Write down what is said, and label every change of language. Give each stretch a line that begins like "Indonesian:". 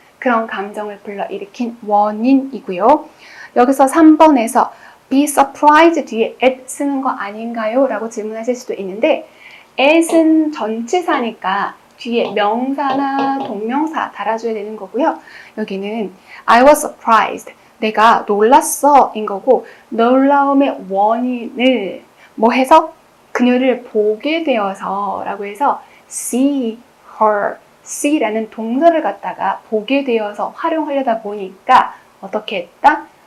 Korean: 그런 감정을 불러일으킨 원인이고요. 여기서 3번에서 be surprised 뒤에 at 쓰는 거 아닌가요? 라고 질문하실 수도 있는데 at은 전치사니까 뒤에 명사나 동명사 달아줘야 되는 거고요. 여기는
English: I was surprised.
Korean: 내가 놀랐어 인 거고 놀라움의 원인을 뭐 해서 그녀를 보게 되어서 라고 해서
English: see her,
Korean: see라는 동사를 갖다가 보게 되어서 활용하려다 보니까 어떻게 했다?